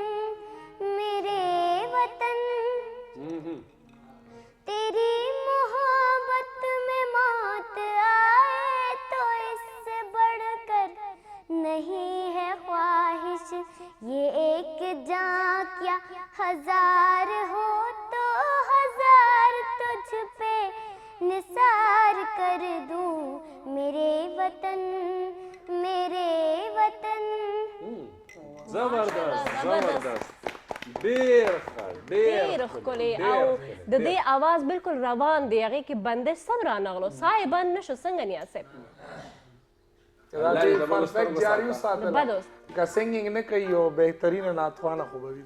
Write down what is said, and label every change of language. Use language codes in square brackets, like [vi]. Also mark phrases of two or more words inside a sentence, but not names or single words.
[ur] تیری محبت میں موت آئے تو اس سے بڑھ کر نہیں ہے خواہش یہ ایک جان کیا ہزار ہو تو ہزار تجھ پہ نثار کر دوں میرے وطن [ps] زبردست ډېر ښکلی او د دې اواز بالکل روان دی هغې کې بندش سم رانغلو ساه یې بند نه شو څنګه نیاز صاحب پرفیکټ جاری وساتله که سنګینګ نه کوي یو بهترینه ناتوانه خو به وي